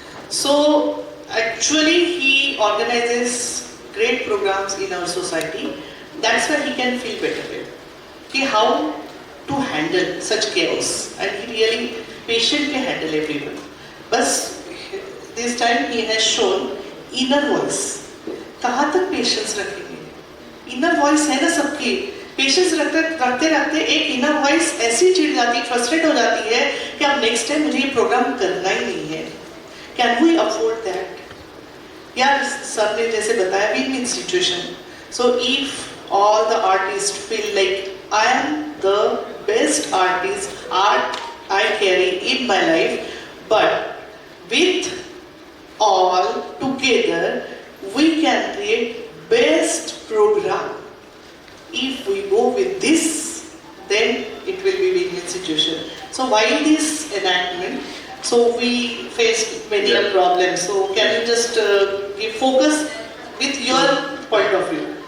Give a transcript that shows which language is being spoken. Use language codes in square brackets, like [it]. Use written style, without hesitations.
[en] So actually he organizes great programs in our society. That's where he can feel better. कि how to handle such chaos, and he really patiently handle everyone. But this time he has shown inner voice. [hi] कहाँ तक patience रखेंगे? Inner voice है ना सबकी, patience रखते रखते एक इनर वॉइस ऐसी चिढ़ जाती, फ्रस्ट्रेट हो जाती है कि अब नेक्स्ट टाइम मुझे ये प्रोग्राम करना ही नहीं है. [en] Can we afford that? [hi] यार सर ने जैसे बताया, [en] Win win situation. So if all the artist feel like I am the best artist I carry in my life, but with all together we can create best program. If we go with this, then it will be win-win situation. So while this enactment, so we faced many problems. So can you just give focus with your point of view?